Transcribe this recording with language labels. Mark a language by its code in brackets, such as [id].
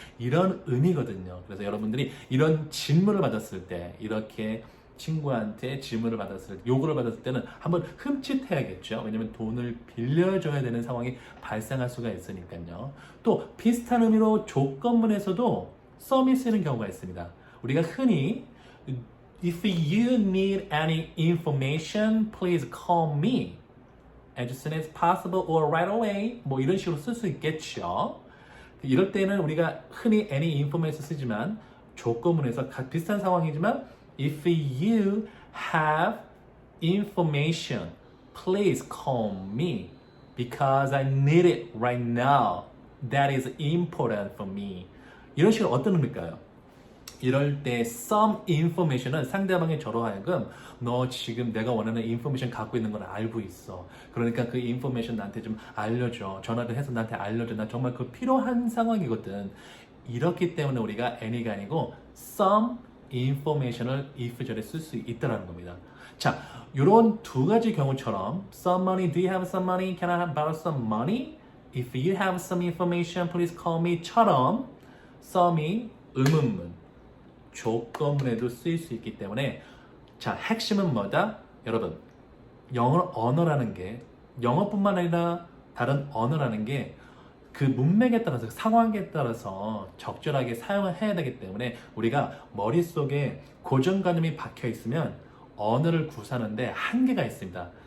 [ko] 이런 의미거든요. 그래서 여러분들이 이런 질문을 받았을 때 이렇게 친구한테 질문을 받았을 때, 요구를 받았을 때는 한번 흠칫해야겠죠. 왜냐면 돈을 빌려줘야 되는 상황이 발생할 수가 있으니까요. 또 비슷한 의미로 조건문에서도 썸이 쓰이는 경우가 있습니다. 우리가 흔히 [en] If you need any information, please call me as soon as possible or right away. [ko] 이런 식으로 쓸 수 있겠죠. 이럴 때는 우리가 흔히 any information 쓰지만 조건문에서 비슷한 상황이지만 [en] If you have information, please call me because I need it right now. That is important for me. [ko] 이런 식으로 어떤 의미일까요? 이럴 때 some information은 상대방의 저로 하여금 너 지금 내가 원하는 information 갖고 있는 걸 알고 있어. 그러니까 그 information 나한테 좀 알려줘. 전화를 해서 나한테 알려줘. 나 정말 그 필요한 상황이거든. 이렇기 때문에 우리가 any가 아니고 some information을 if절에 쓸 수 있다는 겁니다. 자, 이런 두 가지 경우처럼 [en] some money, do you have some money? Can I borrow some money? If you have some information, please call me [ko] 처럼 some이 의문문, 조건문에도 쓰일 수 있기 때문에 자, 핵심은 뭐다? 여러분, 언어라는 게 영어뿐만 아니라 다른 언어라는 게 그 문맥에 따라서 상황에 따라서 적절하게 사용을 해야 되기 때문에 우리가 머릿속에 고정관념이 박혀 있으면 언어를 구사하는데 한계가 있습니다.